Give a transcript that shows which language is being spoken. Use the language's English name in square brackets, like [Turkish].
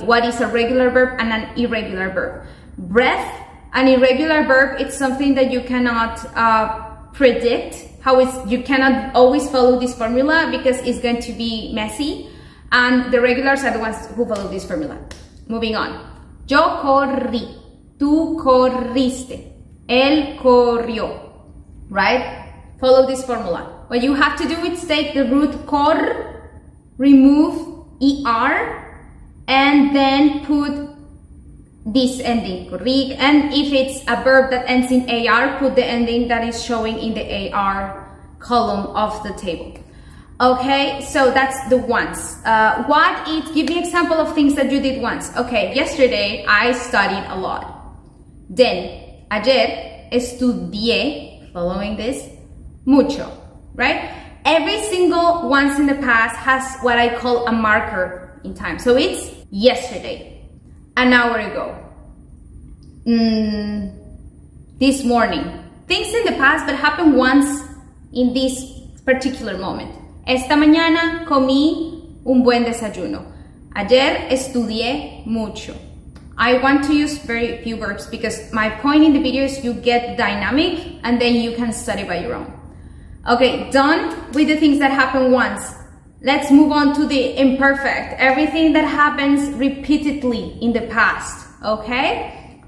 [English] What is a regular verb and an irregular verb? Breath, an irregular verb, it's something that you cannot predict. You cannot always follow this formula because it's going to be messy. And the regulars are the ones who follow this formula. Moving on. [Spanish] Yo corrí. Tú corriste, él corrió, right? [English] Follow this formula. What you have to do is take the root cor, remove er, and then put this ending, corrig. And if it's a verb that ends in ar, put the ending that is showing in the ar column of the table. Okay, so that's the once. Give me an example of things that you did once. Okay, yesterday I studied a lot. Then, [Spanish] ayer estudié, [English] following this, mucho, right? Every single once in the past has what I call a marker in time. So it's yesterday, an hour ago, this morning. Things in the past that happened once in this particular moment. [Spanish] Esta mañana comí un buen desayuno. Ayer estudié mucho. [English] I want to use very few verbs because my point in the video is you get dynamic and then you can study by your own. Okay, done with the things that happen once. Let's move on to the imperfect. Everything that happens repeatedly in the past, okay?